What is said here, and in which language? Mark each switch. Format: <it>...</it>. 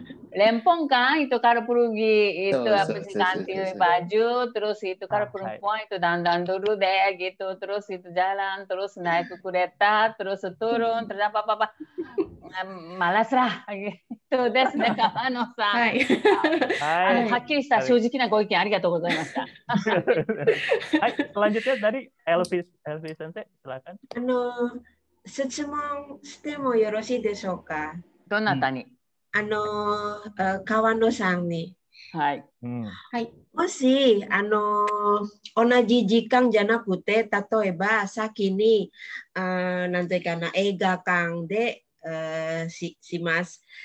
<id>Lempongkan itu kalau pergi itu apa sih ganti baju, terus itu kalau perempuan itu dandan dulu deh gitu, terus itu jalan, terus naik ke kereta, terus turun, terus apa-apa. Malas lah gituですね、川野さん。はい。</id> <ja>はっきりした正直なご意見ありがとうございました。</ja> <id>はい、selanjutnya dari Elvis Sensei, silakan.</id> <ja>質問してもよろしいでしょうか？どなたに？川野さんに。はい。もし同じ時間じゃなくて、例えば先になんていうかな、映画館でします。</ja>